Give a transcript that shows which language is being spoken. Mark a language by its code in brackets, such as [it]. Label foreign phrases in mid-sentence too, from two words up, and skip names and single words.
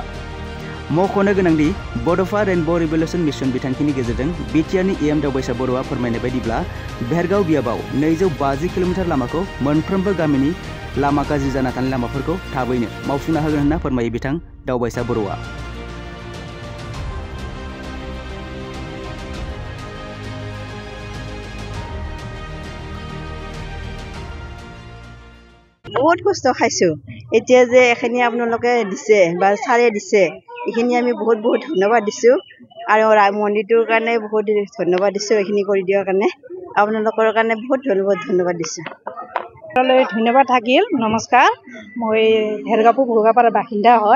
[brx] मख'नो गोनांदि बड'फा रेनब' [en] revolution mission [brx] बिथांखिनि गेजेरजों बिटिआरनि इएम दावबायसा बर'आ फोरमायनाय बायदिब्ला भेरगाव बियाबाव 250 किल'मिटार लामाखौ मोनफ्रोमबो गामिनि लामा गाज्रि जाना थानाय लामाफोरखौ थाबैनो मावफुंना होगोन होनना फोरमायो बिथां दावबायसा बर'आ। [as] বহুত কষ্ট খাইছোঁ এতিয়া যে এখিনি আপোনালোকে দিছে বা ছাৰে দিছে এইখিনি আমি বহুত বহুত ধন্যবাদ দিছোঁ আৰু মন্দিৰটোৰ কাৰণে বহুত ধন্যবাদ দিছোঁ এইখিনি কৰি দিয়াৰ কাৰণে আপোনালোকৰ কাৰণে বহুত ধন্যবাদ দিছোঁ। ধন্যবাদ থাকিল। নমস্কাৰ, মই ভেৰগাঁও ভোগাপাৰাৰ বাসিন্দা হয়।